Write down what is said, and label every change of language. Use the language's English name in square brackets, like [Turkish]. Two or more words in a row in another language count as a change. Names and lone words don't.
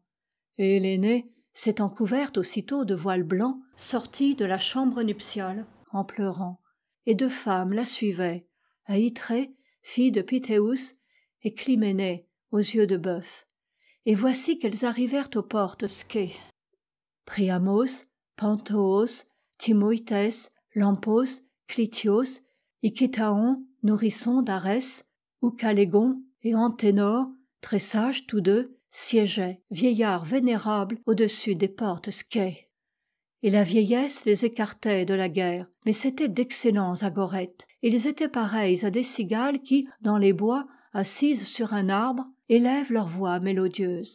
[French] Et Hélénée, s'étant couverte aussitôt de voile blanc, sortit de la chambre nuptiale en pleurant. Et 2 femmes la suivaient, Aïtrée, fille de Pythéus, et Clyménée, aux yeux de bœuf. Et voici qu'elles arrivèrent aux portes Ské. Priamos, Panthoos, Timoïthès, Lampos, Clytios, Ichétaon, nourrisson d'Arès, Oucalégon et Anténor, très sages tous 2, siégeaient, vieillards vénérables, au-dessus des portes Ské. Et la vieillesse les écartait de la guerre, mais c'étaient d'excellents agorètes. Ils étaient pareils à des cigales qui, dans les bois, assises sur un arbre, élèvent leur voix mélodieuse.